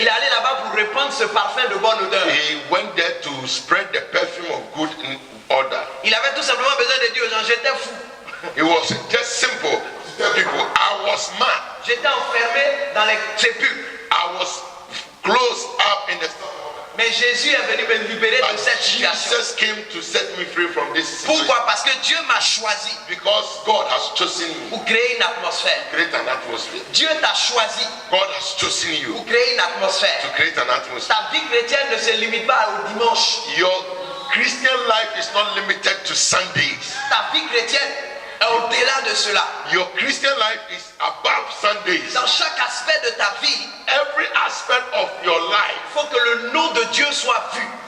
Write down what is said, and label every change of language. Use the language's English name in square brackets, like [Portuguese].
[French] Il est allé là-bas pour répandre ce parfum de bonne odeur. [English] He went there to spread the perfume of good order. [French] Il avait tout simplement besoin de dire aux gens, j'étais fou. [English] It was just simple to tell people, I was mad. [French] J'étais enfermé dans les sépulcres. [English] I was closed up in the stomach. [French] Mais Jésus est venu me libérer de [English] But [French] cette situation. [English] Jesus came to set me free from this situation. [French] Pourquoi? Parce que Dieu m'a choisi [English] Because God has chosen me [French] pour créer une atmosphère. [English] to create an atmosphere. [French] Dieu t'a choisi [English] God has chosen you [French] pour créer une atmosphère. [English] to create an atmosphere. [French] Ta vie chrétienne ne se limite pas au dimanche. [English] Your Christian life is not limited to Sundays. [French] Ta vie chrétienne Au-delà de cela, [English] Your Christian life is above Sundays. [French] dans chaque aspect de ta vie, [English] Every aspect of your life, [French] il faut que le nom de Dieu soit vu.